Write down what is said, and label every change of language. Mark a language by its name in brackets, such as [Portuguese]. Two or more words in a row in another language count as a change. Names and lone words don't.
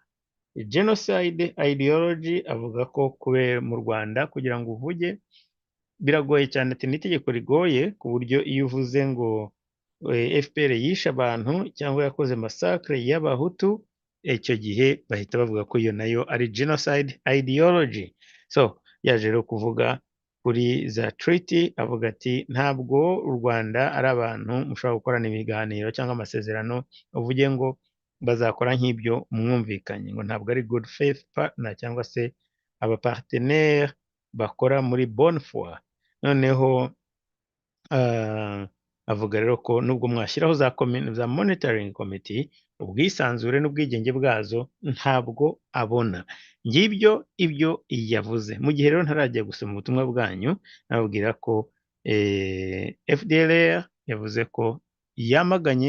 [English] Genocide ideology, [Kinyarwanda] avuga ko kubera mu Rwanda kugira ngo uvuge biragoye cyane, ati n'itegeko rigoye ku buryo iyo uvuze ngo FPR yishe abantu cyangwa yakoze massacre y'abahutu, icyo gihe bahita bavuga ko iyo nayo ari [English] genocide ideology. [Kinyarwanda] So yaje rero kuvuga kuri za treaty, avuga ati ntabwo u Rwanda ari abantu mushobora gukorana ibiganiro cyangwa amasezerano uvuge ngo bazakora nk'ibyo mwumvikanye, ngo ntabwo ari [English] good faith partner [Kinyarwanda] cyangwa se abapartenaire bakora muri [French] bonne foi. [Kinyarwanda] Noneho avuga rero ko nubwo mwashyiraho za [English] monitoring committee, [Kinyarwanda] ubwisanzure n'ubwigenge bwazo ntabwo abona. Ngibyo ibyo yavuze. Mu gihe rero ntarajya gusoma ubutumwa bwanyu, nababwira ko FDLR yavuze ko yamaganye